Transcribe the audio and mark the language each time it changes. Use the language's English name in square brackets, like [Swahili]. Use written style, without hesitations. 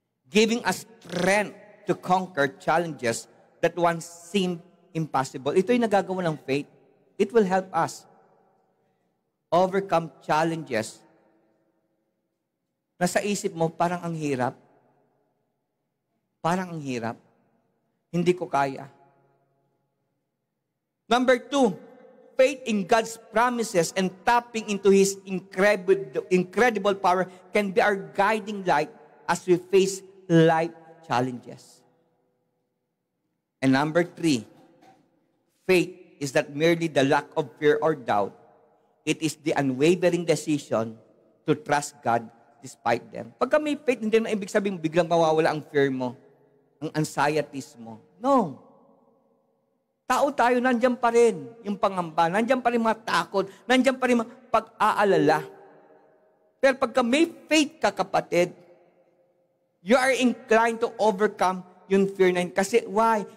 [English] Giving us strength to conquer challenges that once seemed impossible. [Filipino] Ito yung nagagawa ng faith. [English] It will help us overcome challenges [Filipino] na sa isip mo parang ang hirap. Parang ang hirap. Hindi ko kaya. [English] Number 2, faith in God's promises and tapping into His incredible power can be our guiding light as we face life challenges. And number 3, faith is not merely the lack of fear or doubt. It is the unwavering decision to trust God despite them. [Filipino] Pagka may faith, hindi na ibig sabihin biglang mawawala ang fear mo, ang anxieties mo. No. Tao tayo, nandyan pa rin yung pangamba, nandyan pa rin mga takot, nandyan pa rin mga pag-aalala. Pero pagka may faith ka, kapatid, [English] you are inclined to overcome [Filipino] yung fear na yun. Kasi why?